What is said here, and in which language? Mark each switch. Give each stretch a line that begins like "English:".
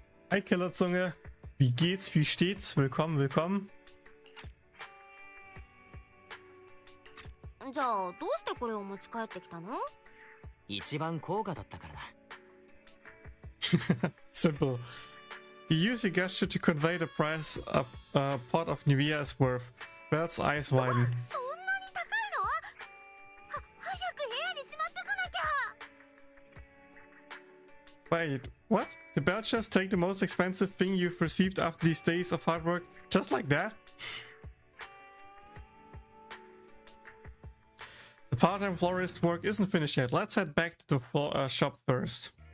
German: Hi Killerzunge. Wie geht's? Wie steht's? Willkommen, willkommen.
Japanese: じゃあどうしてこれを持ち帰ってきたの？一番高価だったからだ。
English: Simple. You use your gesture to convey the price a pot of Nivea is worth. Belle's eyes widen.
Japanese: そんなに高いの？早く部屋にしまってこなきゃ。
English: Wait, what? Did Belle just take the most expensive thing you've received after these days of hard work? Just like that? The part-time florist work isn't finished yet. Let's head back to the shop first.